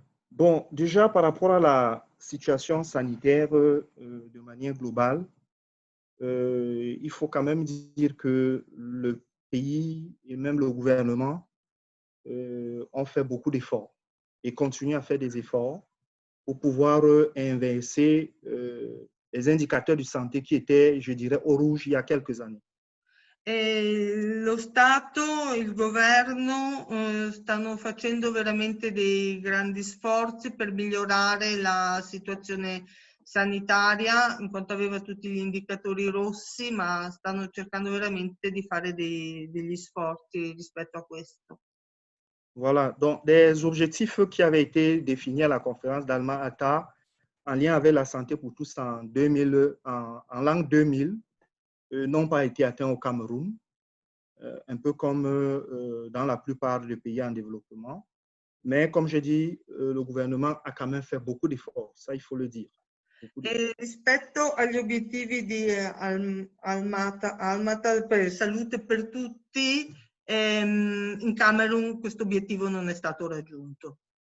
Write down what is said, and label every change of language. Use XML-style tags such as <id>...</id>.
<fr>Bon, déjà par rapport à la situation sanitaire de manière globale, il faut quand même dire que le pays et même le gouvernement ont fait beaucoup d'efforts et continuent à faire des efforts pour pouvoir inverser les indicateurs de santé qui étaient, je dirais, au rouge il y a quelques années.</fr> <it>Lo Stato, il governo stanno facendo veramente dei grandi sforzi per migliorare la situazione sanitaria, in quanto aveva tutti gli indicatori rossi, ma stanno cercando veramente di fare degli sforzi rispetto a questo.</it> <fr>Voilà, donc des objectifs qui avaient été définis à la conférence d'Alma-Ata en lien avec la santé pour tous en l'an 2000 n'ont pas été atteints au Cameroun, un peu comme dans la plupart des pays en développement. Mais comme je dis, le gouvernement a quand même fait beaucoup d'efforts, ça il faut le dire.</fr> <it>Rispetto agli obiettivi di Almata per salute per tutti, in Camerun questo obiettivo non è stato raggiunto.</it>